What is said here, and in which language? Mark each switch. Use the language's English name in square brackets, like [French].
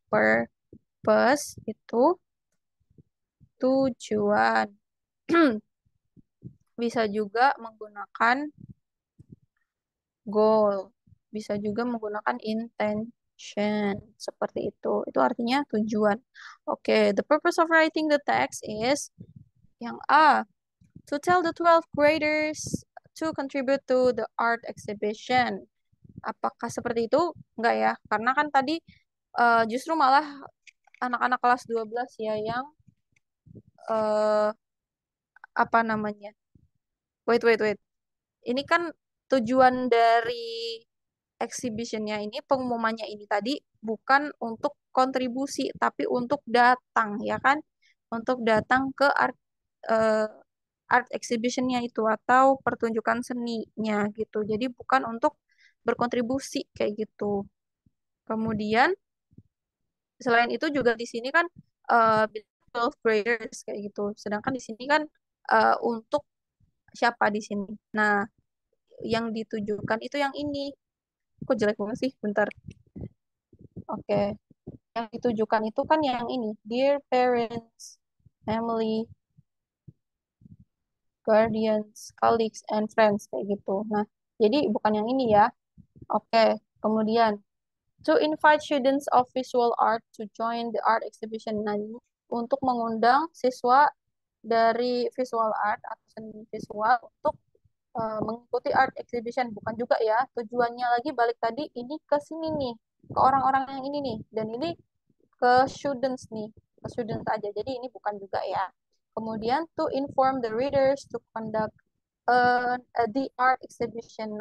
[Indonesian] Purpose itu tujuan. Bisa juga menggunakan goal. Bisa juga menggunakan intention. Seperti itu. Itu artinya tujuan. [English] Oke, the purpose of writing the text is yang A, to tell the 12 graders to contribute to the art exhibition. [Indonesian] Apakah seperti itu? Enggak ya. Karena kan tadi justru malah anak-anak kelas 12 ya yang eh, apa namanya? Wait, wait, wait. Ini kan tujuan dari exhibitionnya ini, pengumumannya ini tadi bukan untuk kontribusi, tapi untuk datang, ya kan? Untuk datang ke eh, art exhibitionnya itu atau pertunjukan seninya gitu. Jadi bukan untuk berkontribusi kayak gitu. Kemudian selain itu juga di sini kan 12 graders kayak gitu. Sedangkan di sini kan untuk siapa di sini? Nah, yang ditujukan itu yang ini. Kok jelek banget sih? Bentar. Oke. Yang ditujukan itu kan yang ini. [English] Dear parents, family, guardians, colleagues, and friends [Indonesian] kayak gitu. Nah, jadi bukan yang ini ya. Oke. [English] Kemudian to invite students of visual art to join the art exhibition. [Indonesian] Nah, ini untuk mengundang siswa dari visual art atau seni visual untuk mengikuti art exhibition. Bukan juga ya, tujuannya lagi balik tadi ini ke sini nih, ke orang-orang yang ini nih, dan ini ke students nih, ke students aja. Jadi ini bukan juga ya. [English] Kemudian to inform the readers to conduct the art exhibition.